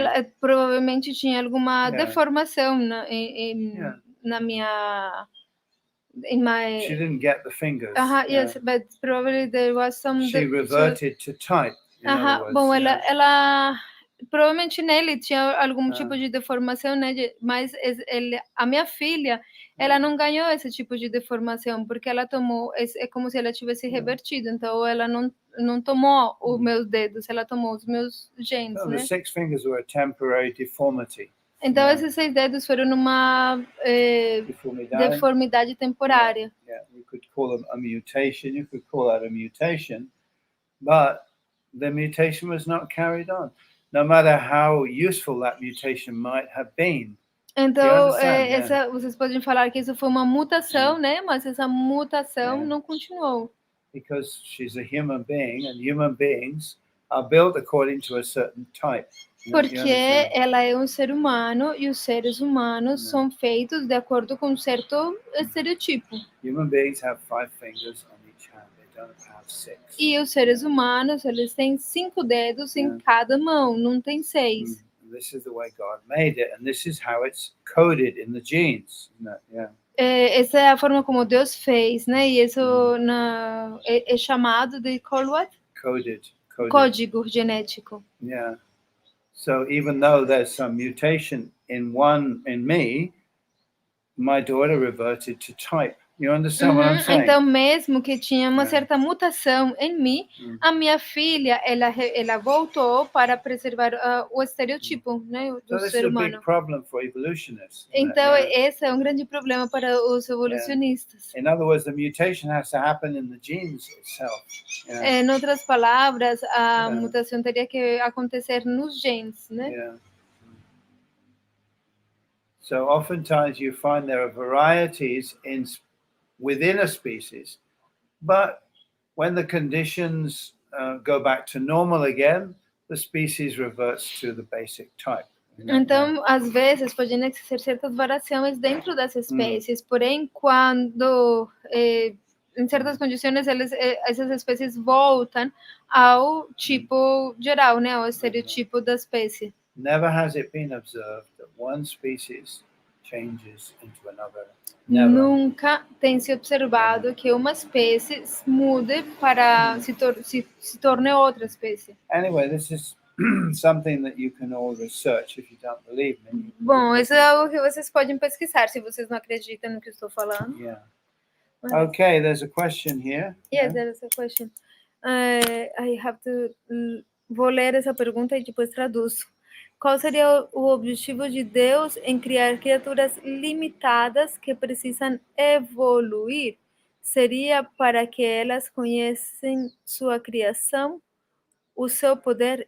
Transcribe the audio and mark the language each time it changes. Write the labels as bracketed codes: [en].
[pt] ela provavelmente tinha alguma deformação na minha. [en] In my. She didn't get the fingers. Yes, but probably there was some. She reverted to type. [pt] Bom, ela provavelmente nele tinha algum tipo de deformação, né? Mas a minha filha, ela não ganhou esse tipo de deformação porque ela tomou. É como se ela tivesse revertido. Então, ela não tomou os meus dedos, ela tomou os meus genes, [en] So [pt] né? [en] the 6 fingers were a temporary deformity. [pt] Então, esses 6 dedos foram numa deformidade temporária. [en] You could call them a mutation. You could call that a mutation, but the mutation was not carried on, no matter how useful that mutation might have been. [pt] Então, vocês podem falar que isso foi uma mutação, né? Mas essa mutação não continuou. [en] Because she's a human being, and human beings are built according to a certain type. [pt] Porque ela é um ser humano e os seres humanos são feitos de acordo com um certo estereotipo. [en] Human beings have 5 fingers on each hand. They don't have 6. [pt] E os seres humanos, eles têm 5 dedos em cada mão, não tem 6. [en] This is the way God made it, and this is how it's coded in the genes. [pt] Essa é a forma como Deus fez, né? E isso é chamado de [en] Coded. [pt] Código genético. [en] Yeah. So even though there's some mutation in me, my daughter reverted to type. You understand what I'm saying? [pt] Então, mesmo que tinha uma certa mutação em mim, a minha filha, ela voltou para preservar o estereotipo, né, do ser humano. [en] Big problem for evolutionists. [pt] Então, esse é um grande problema para os evolucionistas. [en] In other words, the mutation has to happen in the genes itself. [pt] Em outras palavras, a mutação teria que acontecer nos genes, né? [en] So oftentimes you find there are varieties within a species, but when the conditions go back to normal again, the species reverts to the basic type. [pt] Então, às vezes, podem existir certas variações dentro das espécies, porém, quando, em certas condições, essas espécies voltam ao tipo geral, né, ao estereotipo da espécie. [en] Never has it been observed that one species changes into another. [pt] Nunca tem se observado que uma espécie mude para se torne outra espécie. [en] Anyway, this is something that you can all research if you don't believe me. [pt] Bom, isso é algo que vocês podem pesquisar se vocês não acreditam no que eu estou falando. [en] Yeah. Okay, there's a question here. Yes, there is a question. I have to. [pt] Vou ler essa pergunta e depois traduzo. Qual seria o objetivo de Deus em criar criaturas limitadas que precisam evoluir? Seria para que elas conhecem sua criação, o seu poder?